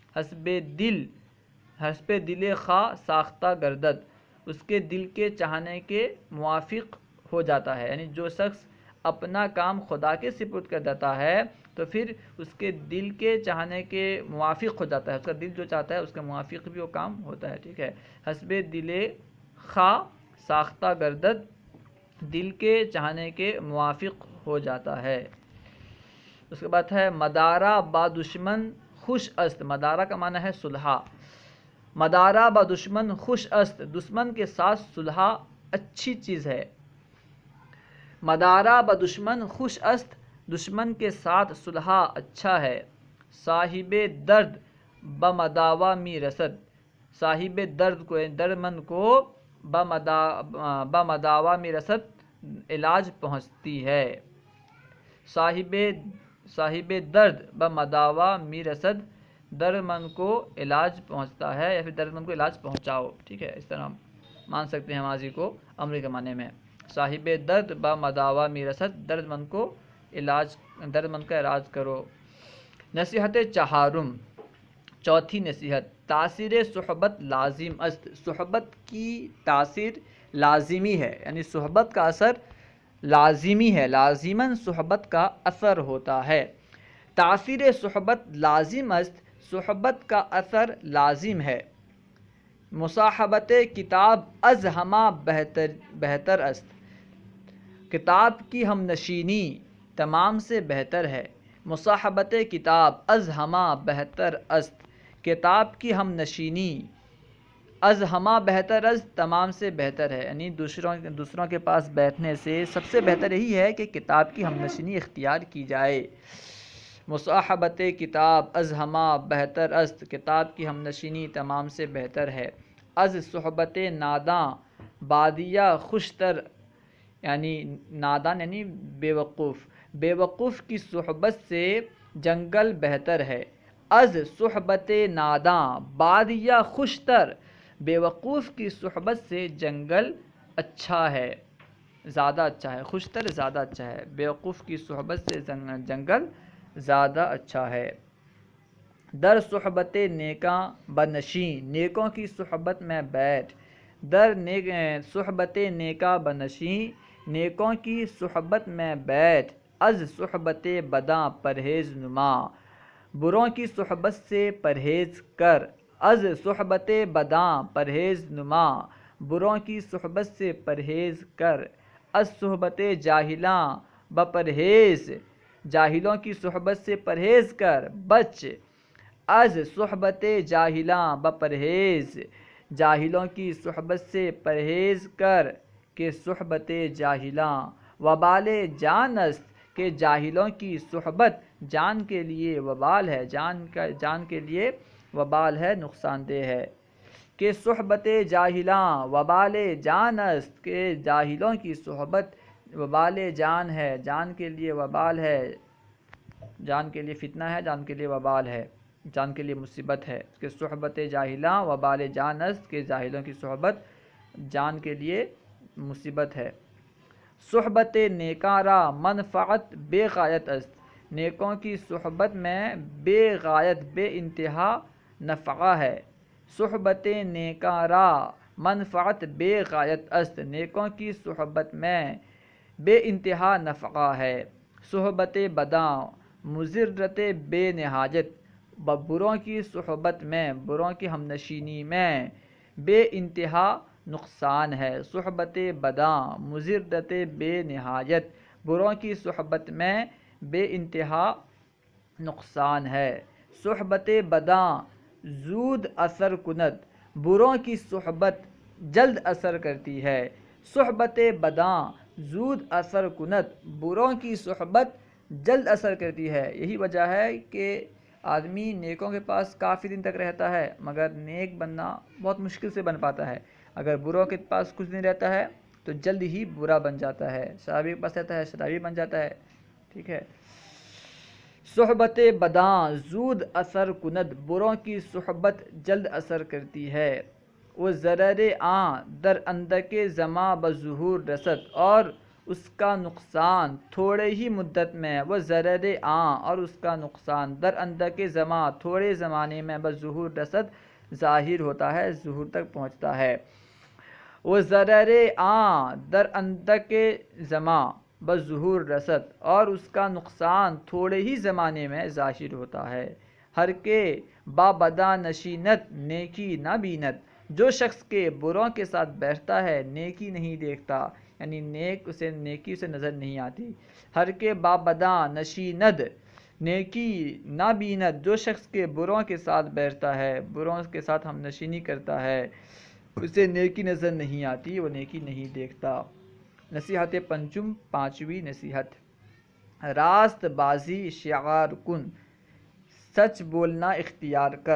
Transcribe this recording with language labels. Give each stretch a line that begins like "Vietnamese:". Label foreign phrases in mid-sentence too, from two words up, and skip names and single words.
Persian: حسب دل خواہ ساختہ گردد،
Urdu: اس کے دل کے چاہنے کے موافق ہو جاتا ہے، یعنی جو شخص اپنا کام خدا کے سپرد کر دیتا ہے تو پھر اس کے دل کے چاہنے کے موافق ہو جاتا ہے، اس کا دل جو چاہتا ہے اس کے موافق بھی وہ کام ہوتا ہے، ٹھیک ہے۔
Persian: حسب دل خواہ ساختہ گردد،
Urdu: دل کے چاہنے کے موافق ہو جاتا ہے۔ اس کے بعد ہے
Persian: مدارہ با دشمن خوش است،
Urdu: مدارہ کا معنی ہے صلح،
Persian: مدارہ با دشمن خوش است،
Urdu: دشمن کے ساتھ صلح اچھی چیز ہے۔
Persian: مدارہ با دشمن خوش است،
Urdu: دشمن کے ساتھ صلح اچھا ہے۔
Persian: صاحب درد بمداوا می رسد،
Urdu: صاحب درد کو درد مند کو
Persian: بمداوا می رسد
Urdu: علاج پہنچتی ہے۔
Persian: صاحب درد بمداوا می رسد،
Urdu: درد مند کو علاج پہنچتا ہے یا پھر درد مند کو علاج پہنچاؤ، ٹھیک ہے، اس طرح ہم مان سکتے ہیں ماضی کو امر کے معنی میں۔
Persian: صاحب درد بمداوا می رسد،
Urdu: درد مند کا علاج کرو۔
Persian: نصیحت چہارم،
Urdu: چوتھی نصیحت،
Persian: تاثیر صحبت لازم است،
Urdu: صحبت کی تاثیر لازمی ہے، یعنی صحبت کا اثر لازمی ہے، لازماً صحبت کا اثر ہوتا ہے۔
Persian: تاثیر صحبت لازم است،
Urdu: صحبت کا اثر لازم ہے۔
Persian: مصاحبت کتاب از ہمہ بہتر است،
Urdu: کتاب کی ہم نشینی تمام سے بہتر ہے۔
Persian: مصاحبت کتاب از ہمہ بہتر است،
Urdu: کتاب کی ہم نشینی
Persian: از ہمہ بہتر از
Urdu: تمام سے بہتر ہے، یعنی دوسروں کے پاس بیٹھنے سے سب سے بہتر یہی ہے کہ کتاب کی ہم نشینی اختیار کی جائے۔
Persian: مصاحبت کتاب از ہمہ بہتر است،
Urdu: کتاب کی ہم نشینی تمام سے بہتر ہے۔
Persian: از صحبت ناداں بادیہ خوشتر،
Urdu: یعنی نادان یعنی بے وقوف کی صحبت سے جنگل بہتر ہے۔
Persian: از صحبت ناداں بادیہ خوشتر،
Urdu: بے وقوف کی صحبت سے جنگل اچھا ہے، زیادہ اچھا ہے، خوشتر زیادہ اچھا ہے، بے وقوف کی صحبت سے جنگل زیادہ اچھا ہے۔
Persian: در صحبت نیکاں بنشیں،
Urdu: نیکوں کی صحبت میں بیٹھ،
Persian: در صحبت نیکاں بنشیں،
Urdu: نیکوں کی صحبت میں بیٹھ۔
Persian: از صحبت بداں پرہیز نما،
Urdu: بروں کی صحبت سے پرہیز کر۔
Persian: از صحبت بداں پرہیز نما،
Urdu: بروں کی صحبت سے پرہیز کر۔
Persian: از صحبت جاہلاں بپرہیز،
Urdu: جاہلوں کی صحبت سے پرہیز کر، بچ۔
Persian: از صحبت جاہلاں بپرہیز،
Urdu: جاہلوں کی صحبت سے پرہیز کر،
Persian: کہ صحبت جاہلاں وبال جان است،
Urdu: کہ جاہلوں کی صحبت جان کے لیے وبال ہے، جان کے لیے وبال ہے، نقصان دہ ہے۔
Persian: کہ صحبت جاہلاں وبال جان است،
Urdu: کہ جاہلوں کی صحبت وبال جان ہے، جان کے لیے وبال ہے، جان کے لیے فتنہ ہے، جان کے لیے وبال ہے، جان کے لیے مصیبت ہے۔
Persian: کہ صحبت جاہلاں وبال جان است،
Urdu: کہ جاہلوں کی صحبت جان کے لیے مصیبت ہے۔
Persian: صحبت نیکاں را منفعت بے غایت است،
Urdu: نیکوں کی صحبت میں بے غایت بے انتہا نفع ہے۔
Persian: صحبت نیکاں را منفعت بے غایت است،
Urdu: نیکوں کی صحبت میں بے انتہا نفع ہے۔
Persian: صحبت بداں مضرت بے نہایت،
Urdu: بروں کی صحبت میں، بروں کی ہم نشینی میں بے انتہا نقصان ہے۔
Persian: صحبت بداں مضرت بے نہایت،
Urdu: بروں کی صحبت میں بے انتہا نقصان ہے۔
Persian: صحبت بداں زود اثر کند،
Urdu: بروں کی صحبت جلد اثر کرتی ہے۔
Persian: صحبت بداں زود اثر کند،
Urdu: بروں کی صحبت جلد اثر کرتی ہے۔ یہی وجہ ہے کہ آدمی نیکوں کے پاس کافی دن تک رہتا ہے مگر نیک بننا بہت مشکل سے بن پاتا ہے۔ اگر بروں کے پاس کچھ دن رہتا ہے تو جلد ہی برا بن جاتا ہے، شرابی کے پاس رہتا ہے شرابی بن جاتا ہے، ٹھیک ہے۔
Persian: صحبت بداں زود اثر کند،
Urdu: بروں کی صحبت جلد اثر کرتی ہے۔
Persian: وہ ضرر آں در اندک زماں بظہور رسد،
Urdu: اور اس کا نقصان تھوڑے ہی مدت میں،
Persian: وہ ضرر آں
Urdu: اور اس کا نقصان
Persian: در اندک زماں
Urdu: تھوڑے زمانے میں،
Persian: بظہور رسد
Urdu: ظاہر ہوتا ہے، ظہور تک پہنچتا ہے۔
Persian: وہ ضرر آں در اندک زماں بظہور رسد،
Urdu: اور اس کا نقصان تھوڑے ہی زمانے میں ظاہر ہوتا ہے۔
Persian: ہر کے با بداں نشینت نیکی نہ بیند،
Urdu: جو شخص کے بروں کے ساتھ بیٹھتا ہے نیکی نہیں دیکھتا، یعنی نیکی اسے نظر نہیں آتی۔
Persian: ہر کے با بداں نشیند نیکی نہ بیند،
Urdu: جو شخص کے بروں کے ساتھ بیٹھتا ہے، بروں کے ساتھ ہم نشینی کرتا ہے، اسے نیکی نظر نہیں آتی، وہ نیکی نہیں دیکھتا۔
Persian: نصیحت پنجم،
Urdu: پانچویں نصیحت،
Persian: راست بازی شعار کن،
Urdu: سچ بولنا اختیار کر۔